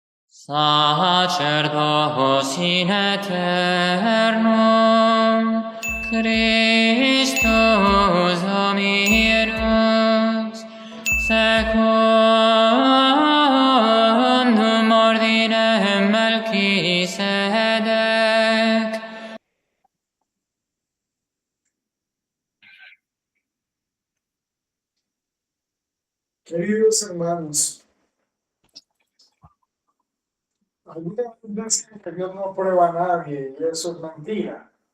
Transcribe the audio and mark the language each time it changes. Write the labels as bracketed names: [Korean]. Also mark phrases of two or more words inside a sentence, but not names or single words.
[Latin] Sacerdos in aeternum, Christus Dominus, secundum ordinem Melchisedec. [Spanish] Queridos hermanos, algunas veces dicen que Dios no aprueba a nadie y eso es mentira.